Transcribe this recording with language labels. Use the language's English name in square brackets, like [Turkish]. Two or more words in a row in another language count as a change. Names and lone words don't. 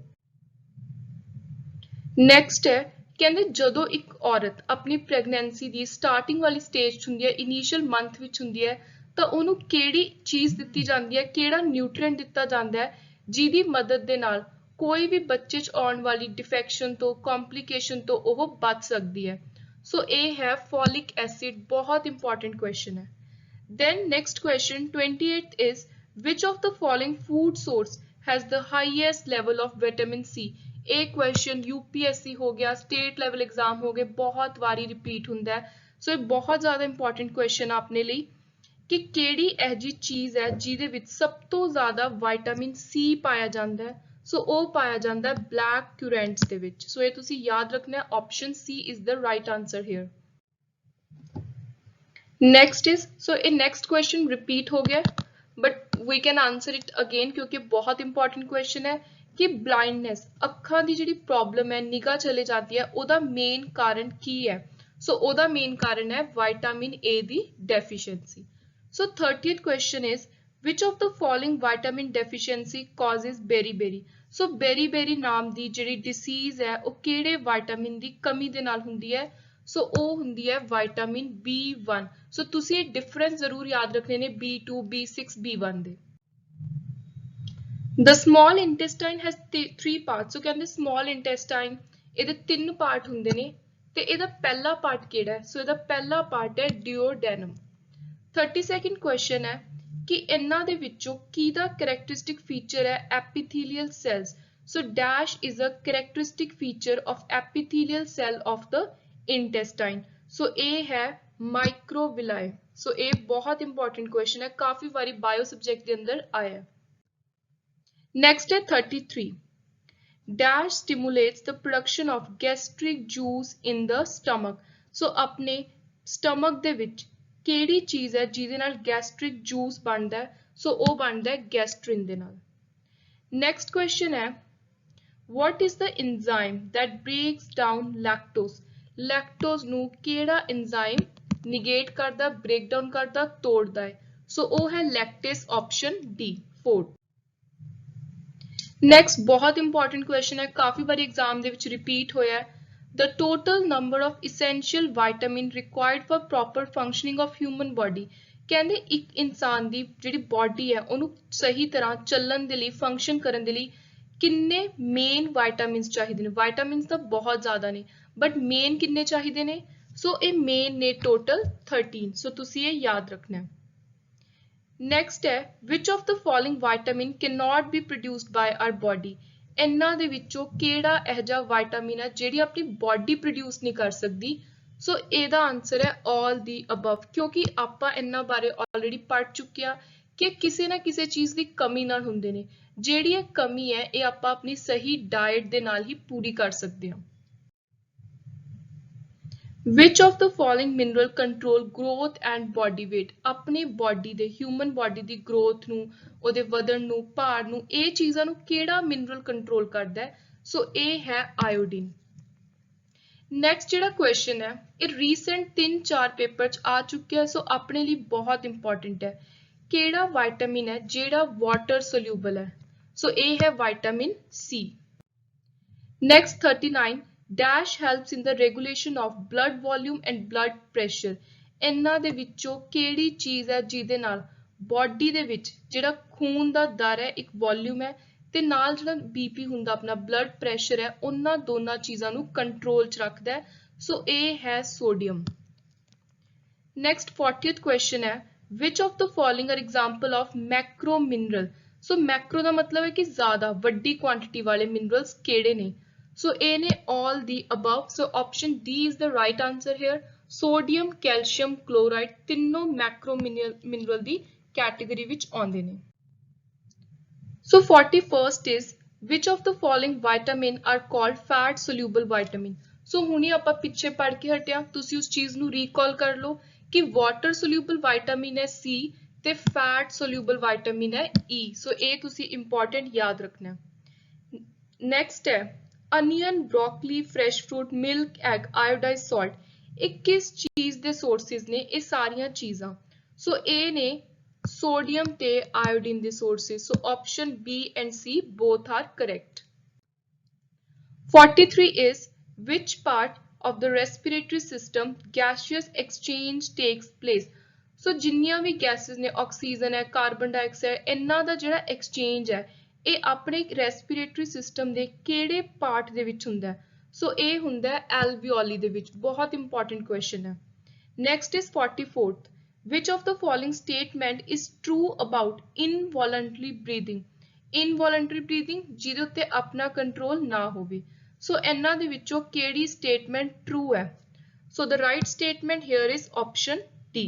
[Punjabi] ਨੈਕਸਟ ਹੈ ਕਹਿੰਦੇ ਜਦੋਂ ਇੱਕ ਔਰਤ ਆਪਣੀ ਪ੍ਰੈਗਨੈਂਸੀ ਦੀ ਸਟਾਰਟਿੰਗ ਵਾਲੀ ਸਟੇਜ 'ਚ ਹੁੰਦੀ ਹੈ, [English] initial month [Punjabi] ਵਿੱਚ ਹੁੰਦੀ ਹੈ, ਤਾਂ ਉਹਨੂੰ ਕਿਹੜੀ ਚੀਜ਼ ਦਿੱਤੀ ਜਾਂਦੀ ਹੈ, ਕਿਹੜਾ ਨਿਊਟ੍ਰੀਐਂਟ ਦਿੱਤਾ ਜਾਂਦਾ ਹੈ ਜਿਹਦੀ ਮਦਦ ਦੇ ਨਾਲ ਕੋਈ ਵੀ ਬੱਚੇ 'ਚ ਆਉਣ ਵਾਲੀ ਡਿਫੈਕਸ਼ਨ ਤੋਂ, ਕੰਪਲਿਕੇਸ਼ਨ ਤੋਂ ਉਹ ਬਚ ਸਕਦੀ ਹੈ। ਸੋ ਇਹ ਹੈ [English] folic acid. [Punjabi] ਬਹੁਤ [English] important question [Punjabi] ਹੈ। [English] then next question 28th is which of the following food source has the highest level of vitamin C। [Punjabi] ਇਹ ਕੁਐਸਚਨ UPSC ਹੋ ਗਿਆ, [English] state level exam [Punjabi] ਹੋ ਗਏ, ਬਹੁਤ ਵਾਰੀ ਰਿਪੀਟ ਹੁੰਦਾ ਹੈ। ਸੋ ਇਹ ਬਹੁਤ ਜ਼ਿਆਦਾ [English] important question [Punjabi] ਆ ਆਪਣੇ ਲਈ ਕਿ ਕਿਹੜੀ ਇਹ ਜੀ ਚੀਜ਼ ਹੈ ਜਿਹਦੇ ਵਿੱਚ ਸਭ ਤੋਂ ਜ਼ਿਆਦਾ [English] vitamin C [Punjabi] ਪਾਇਆ ਜਾਂਦਾ ਹੈ। ਸੋ ਉਹ ਪਾਇਆ ਜਾਂਦਾ ਹੈ [English] black currants [Punjabi] ਦੇ ਵਿੱਚ। ਸੋ ਇਹ ਤੁਸੀਂ ਯਾਦ ਰੱਖਣਾ ਹੈ, [English] option C is the right answer here. Next is, so [Punjabi] ਇਹ [English] next question repeat [Punjabi] ਹੋ ਗਿਆ [English] but we can answer it again [Punjabi] ਕਿਉਂਕਿ ਬਹੁਤ [English] important question [Punjabi] ਹੈ ਕਿ blindness ਅੱਖਾਂ ਦੀ ਜਿਹੜੀ ਪ੍ਰੋਬਲਮ ਹੈ, ਨਿਗਾਹ ਚਲੇ ਜਾਂਦੀ ਹੈ, ਉਹਦਾ ਮੇਨ ਕਾਰਨ ਕੀ ਹੈ? ਸੋ ਉਹਦਾ ਮੇਨ ਕਾਰਨ ਹੈ [English] vitamin A [Punjabi] ਦੀ ਡੈਫੀਸ਼ੀਐਂਸੀ। [English] ਸੋ 30th question is which of the following vitamin deficiency causes beriberi। [Punjabi] ਸੋ beriberi ਨਾਮ ਦੀ ਜਿਹੜੀ ਡਿਸੀਜ਼ ਹੈ ਉਹ ਕਿਹੜੇ ਵਿਟਾਮਿਨ ਦੀ ਕਮੀ ਦੇ ਨਾਲ ਹੁੰਦੀ ਹੈ? ਸੋ ਉਹ ਹੁੰਦੀ ਹੈ [English] vitamin B1. [Punjabi] ਸੋ ਤੁਸੀਂ ਇਹ ਡਿਫਰੈਂਸ ਜ਼ਰੂਰ ਯਾਦ ਰੱਖਣੇ ਨੇ B2, B6, B1 ਦੇ। [English] The small intestine has 3 parts। [Punjabi] ਸੋ ਕਹਿੰਦੇ [English] small intestine [Punjabi] ਇਹਦੇ 3 ਪਾਰਟ ਹੁੰਦੇ ਨੇ ਤੇ ਇਹਦਾ ਪਹਿਲਾ ਪਾਰਟ ਕਿਹੜਾ ਹੈ? ਸੋ ਇਹਦਾ ਪਹਿਲਾ ਪਾਰਟ ਹੈ duodenum। [English] 32nd question [Punjabi] ਹੈ ਕਿ ਇਹਨਾਂ ਦੇ ਵਿੱਚੋਂ ਕਿਹਦਾ [English] characteristic feature [Punjabi] ਹੈ [English] epithelial cells। ਸੋ dash is a characteristic feature of epithelial cell of the intestine। [Punjabi] ਸੋ ਇਹ ਹੈ ਮਾਈਕਰੋਵਿਲਾਈ। ਸੋ ਇਹ ਬਹੁਤ [English] important question [Punjabi] ਹੈ, ਕਾਫੀ ਵਾਰੀ [English] bio subject [Punjabi] ਦੇ ਅੰਦਰ ਆਇਆ ਹੈ। [English] ਨੈਕਸਟ ਹੈ 33 dash stimulates the production of gastric juice in the stomach। [Punjabi] ਸੋ ਆਪਣੇ ਸਟਮਕ ਦੇ ਵਿੱਚ ਕਿਹੜੀ ਚੀਜ਼ ਹੈ ਜਿਹਦੇ ਨਾਲ [English] gastric juice [Punjabi] ਬਣਦਾ ਹੈ? ਸੋ ਉਹ ਬਣਦਾ ਹੈ ਗੈਸਟ੍ਰਿਨ ਦੇ ਨਾਲ। [English] next question ਹੈ what is the enzyme that breaks down lactose। [Punjabi] ਲੈਕਟੋਜ਼ ਨੂੰ ਕਿਹੜਾ ਐਂਜ਼ਾਈਮ ਨਿਗੇਟ ਕਰਦਾ, [English] break down [Punjabi] ਕਰਦਾ, ਤੋੜਦਾ ਹੈ? ਸੋ ਉਹ ਹੈ ਲੈਕਟੇਸ, [English] option D [Punjabi] 4। ਨੈਕਸਟ ਬਹੁਤ [English] important question [Punjabi] ਹੈ, ਕਾਫੀ ਵਾਰੀ ਐਗਜ਼ਾਮ ਦੇ ਵਿੱਚ ਰਿਪੀਟ ਹੋਇਆ ਹੈ। [English] The total number of essential vitamin required for proper functioning of human body। [Punjabi] ਕਹਿੰਦੇ ਇੱਕ ਇਨਸਾਨ ਦੀ ਜਿਹੜੀ ਬਾਡੀ ਹੈ ਉਹਨੂੰ ਸਹੀ ਤਰ੍ਹਾਂ ਚੱਲਣ ਦੇ ਲਈ, ਫੰਕਸ਼ਨ ਕਰਨ ਦੇ ਲਈ ਕਿੰਨੇ ਮੇਨ ਵਿਟਾਮਿਨਸ ਚਾਹੀਦੇ ਨੇ? ਵਿਟਾਮਿਨਸ ਤਾਂ ਬਹੁਤ ਜ਼ਿਆਦਾ ਨੇ ਬਟ ਮੇਨ ਕਿੰਨੇ ਚਾਹੀਦੇ ਨੇ? ਸੋ ਇਹ ਮੇਨ ਨੇ ਟੋਟਲ 13। ਸੋ ਤੁਸੀਂ ਇਹ ਯਾਦ ਰੱਖਣਾ ਹੈ। [English] ਨੈਕਸਟ ਹੈ which of the following vitamin cannot be produced by our body। [Punjabi] ਇਹਨਾਂ ਦੇ ਵਿੱਚੋਂ ਕਿਹੜਾ ਇਹੋ ਜਿਹਾ ਵਿਟਾਮਿਨ ਹੈ ਜਿਹੜੀ ਆਪਣੀ ਬਾਡੀ ਪ੍ਰੋਡਿਊਸ ਨਹੀਂ ਕਰ ਸਕਦੀ। ਸੋ ਇਹਦਾ ਆਨਸਰ ਹੈ [English] all the above, [Punjabi] ਕਿਉਂਕਿ ਆਪਾਂ ਇਹਨਾਂ ਬਾਰੇ ਆਲਰੇਡੀ ਪੜ੍ਹ ਚੁੱਕੇ ਆ ਕਿ ਕਿਸੇ ਨਾ ਕਿਸੇ ਚੀਜ਼ ਦੀ ਕਮੀ ਨਾਲ ਹੁੰਦੇ ਨੇ। ਜਿਹੜੀ ਇਹ ਕਮੀ ਹੈ ਇਹ ਆਪਾਂ ਆਪਣੀ ਸਹੀ ਡਾਈਟ ਦੇ ਨਾਲ ਹੀ ਪੂਰੀ ਕਰ ਸਕਦੇ ਹਾਂ। [English] Which of the following mineral control growth and body weight? [Punjabi] अपने body ਦੇ [English] human body [Punjabi] ਦੀ growth ਨੂੰ, ਉਹਦੇ ਵਧਣ ਨੂੰ, ਭਾਰ ਨੂੰ, ਇਹ ਚੀਜ਼ਾਂ ਨੂੰ ਕਿਹੜਾ [English] mineral control [Punjabi] ਕਰਦਾ ਹੈ? ਸੋ ਇਹ ਹੈ iodine। ਨੈਕਸਟ ਜਿਹੜਾ ਕੁਐਸਚਨ ਹੈ ਇਹ ਰੀਸੈਂਟ 3-4 ਪੇਪਰ ਚ ਆ ਚੁੱਕਿਆ, ਸੋ ਆਪਣੇ ਲਈ ਬਹੁਤ ਇੰਪੋਰਟੈਂਟ ਹੈ। ਕਿਹੜਾ ਵਿਟਾਮਿਨ ਹੈ ਜਿਹੜਾ [English] water soluble [Punjabi] ਹੈ? ਸੋ ਇਹ ਹੈ [English] vitamin C. ਨੈਕਸਟ 39 dash helps in the regulation of blood volume and blood pressure। [Punjabi] ਇਹਨਾਂ ਦੇ ਵਿੱਚੋਂ ਕਿਹੜੀ ਚੀਜ਼ ਹੈ ਜਿਹਦੇ ਨਾਲ ਬਾਡੀ ਦੇ ਵਿੱਚ ਜਿਹੜਾ ਖੂਨ ਦਾ ਦਰ ਹੈ ਇੱਕ ਵੋਲਿਊਮ ਹੈ ਤੇ ਨਾਲ ਜਿਹੜਾ ਬੀਪੀ ਹੁੰਦਾ ਆਪਣਾ [English] blood pressure [Punjabi] ਹੈ ਉਹਨਾਂ ਦੋਨਾਂ ਚੀਜ਼ਾਂ ਨੂੰ ਕੰਟਰੋਲ 'ਚ ਰੱਖਦਾ ਹੈ। ਸੋ ਇਹ ਹੈ ਸੋਡੀਅਮ। [English] next 40th question ਹੈ which of the following are example of macro mineral। [Punjabi] ਸੋ ਮੈਕਰੋ ਦਾ ਮਤਲਬ ਹੈ ਕਿ ਜ਼ਿਆਦਾ ਵੱਡੀ ਕੁਆਂਟੀਟੀ ਵਾਲੇ ਮਿਨਰਲਸ ਕਿਹੜੇ ਨੇ? [English] ਸੋ [Punjabi] ਇਹ ਨੇ [English] all the above। so option D is the right answer here। [Punjabi] ਸੋਡੀਅਮ, ਕੈਲਸ਼ੀਅਮ, ਕਲੋਰਾਈਡ ਤਿੰਨੋਂ [English] macro mineral [Punjabi] ਦੀ ਕੈਟੇਗਰੀ ਵਿੱਚ ਆਉਂਦੇ ਨੇ। [English] So 41st is which of the following vitamin are called fat soluble vitamin। [Punjabi] So ਹੁਣੀ ਆਪਾਂ ਪਿੱਛੇ ਪੜ੍ਹ ਕੇ ਹਟਿਆ, ਤੁਸੀਂ ਉਸ ਚੀਜ਼ ਨੂੰ ਰੀਕਾਲ ਕਰ ਲਓ ਕਿ [English] water soluble vitamin [Punjabi] ਹੈ C ਤੇ [English] fat soluble vitamin [Punjabi] ਹੈ E। ਸੋ ਇਹ ਤੁਸੀਂ ਇੰਪੋਰਟੈਂਟ ਯਾਦ ਰੱਖਣਾ। [English] ਨੈਕਸਟ ਹੈ onion, broccoli, fresh fruit, milk, egg, iodized salt. [Punjabi] ਇਹ ਕਿਸ ਚੀਜ਼ ਦੇ ਸੋਰਸਿਸ ਨੇ? ਇਹ ਸਾਰੀਆਂ ਚੀਜ਼ਾਂ। ਸੋ ਇਹ ਨੇ sodium ਤੇ iodine ਦੇ sources। [English] So option B and C both are correct। 43 is which part of the respiratory system gaseous exchange takes place। [Punjabi] So ਜਿੰਨੀਆਂ ਵੀ gases ਨੇ, ਆਕਸੀਜਨ ਹੈ, [English] carbon dioxide, [Punjabi] ਇਹਨਾਂ ਦਾ ਜਿਹੜਾ exchange ਹੈ ਇਹ ਆਪਣੇ [English] respiratory system [Punjabi] ਦੇ ਕਿਹੜੇ part ਦੇ ਵਿੱਚ ਹੁੰਦਾ ਹੈ? ਸੋ ਇਹ ਹੁੰਦਾ ਹੈ alveoli ਦੇ ਵਿੱਚ। ਬਹੁਤ [English] important question [Punjabi] ਹੈ। [English] Next is 44th which of the following statement is true about involuntary breathing। involuntary breathing [Punjabi] ਜਿਹਦੇ ਉੱਤੇ ਆਪਣਾ ਕੰਟਰੋਲ ਨਾ ਹੋਵੇ। ਸੋ ਇਹਨਾਂ ਦੇ ਵਿੱਚੋਂ ਕਿਹੜੀ [English] statement true [Punjabi] ਹੈ? [English] So the right statement here is option D।